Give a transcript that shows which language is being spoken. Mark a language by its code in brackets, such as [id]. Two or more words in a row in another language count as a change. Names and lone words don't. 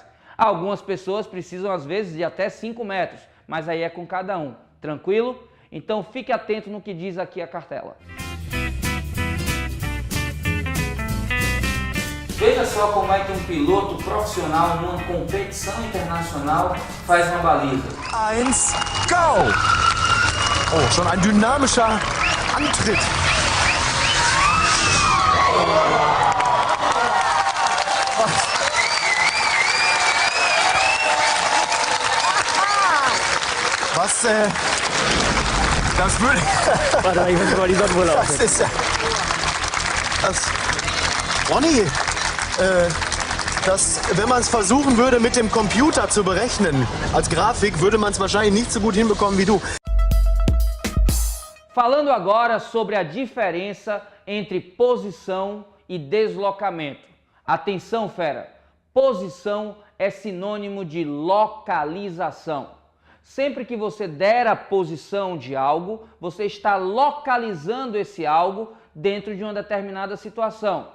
[pt] Algumas pessoas precisam às vezes de até 5 metros, mas aí é com cada um. Tranquilo? Então fique atento no que diz aqui a cartela. Veja só como é que um piloto profissional numa competição internacional faz uma baliza. 1, go! [de] Oh, schon ein dynamischer Antritt. Was, das würde... Warte mal, ich muss mal die Sonnenbrille auf. Das ist ja... Das... Ronny, dass, wenn man es versuchen würde, mit dem Computer zu berechnen, als Grafik, würde man es wahrscheinlich nicht so gut hinbekommen wie du. [pt] Falando agora sobre a diferença entre posição e deslocamento. Atenção, fera! Posição é sinônimo de localização. Sempre que você der a posição de algo, você está localizando esse algo dentro de uma determinada situação.